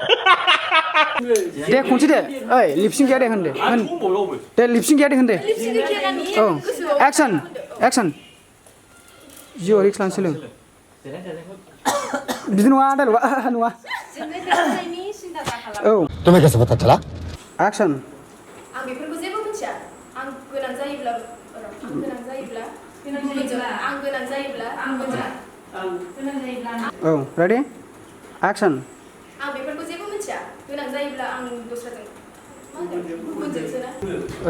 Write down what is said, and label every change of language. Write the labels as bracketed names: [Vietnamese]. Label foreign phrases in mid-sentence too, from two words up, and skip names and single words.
[Bodo] दे खनसे दे ओइ लिपसिं गैया दे होन दे लिपसिं गैया दे होन दे औ एक्सन जिउआव रिक्स लानो सोलों बिदि नङा डायलगा नङा औ [Hindi] तुम्हें कैसे पता चला [Bodo] एक्सन आं बेफोरखौ जेबो मिथिया आं गोनां जायोब्ला औ [English] ready action [Bodo] आं बेफोरखौ जेबो मिथिया गोनां जायोब्ला आं दस्राजों गुबुनजोंसो ना